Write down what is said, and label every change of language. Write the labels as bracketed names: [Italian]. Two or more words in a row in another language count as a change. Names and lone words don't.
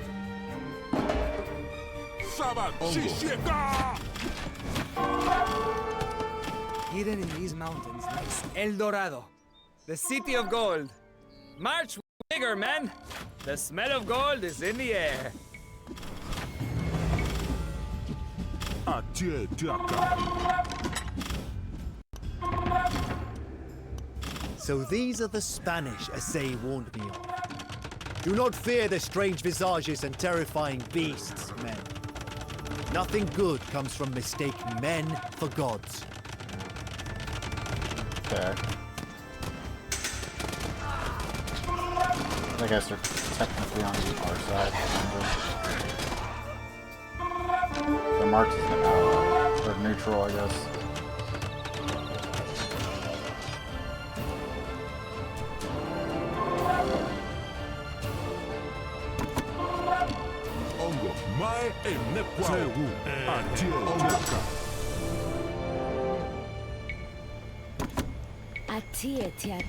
[English] Saba Shisheka. Hidden in these mountains lies El Dorado, the city of gold. March bigger, men. The smell of gold is in the air. Atie tiaka. So these are the Spanish Assay warned me of. Do not fear the strange visages and terrifying beasts, men. Nothing good comes from mistaking men for gods. Okay. I guess they're technically on our side. The marks is or neutral, I guess. Ongo, mai e Nemequene. Ongo. Atie tiaka.